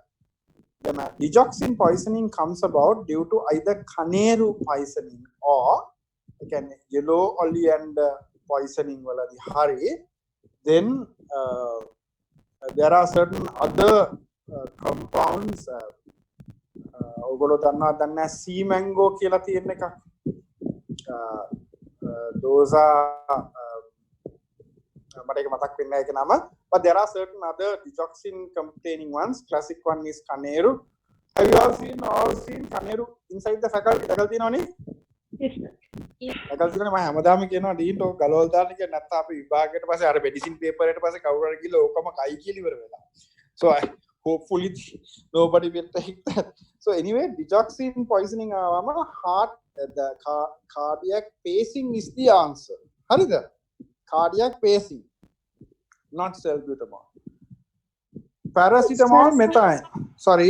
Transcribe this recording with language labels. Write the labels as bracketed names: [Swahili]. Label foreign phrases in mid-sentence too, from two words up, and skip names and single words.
[English] The digoxin poisoning comes about due to either Kaneru poisoning or again yellow oleander poisoning. Then there are certain other compounds. Sea mango [Sinhala] කියලා තියෙන එකක්. [English] Those are [Sinhala] මට ඒක මතක් වෙන්නේ නැහැ ඒක නම. [English] But there are certain other digoxin containing ones. Classic one is Kaneru. Have you all seen Kaneru inside the faculty? [Sinhala] තියෙනවනේ? [English] Yes, sir. [Sinhala] faculty මම හැමදාම කියනවා ඩීන්ට ඔක ගලවල් දාන්න කියලා නැත්නම් අපි විභාගයට පස්සේ අර මෙඩිසින් පේපර් එකට පස්සේ කවුරු හරි ගිහලා ඕකම කයි කියලා ඉවර වෙලා. [English] So hopefully nobody will take that. So anyway, digoxin poisoning heart, the cardiac pacing is the answer. Harida, cardiac pacing, not salbutamol. Paracetamol, methane. Sorry.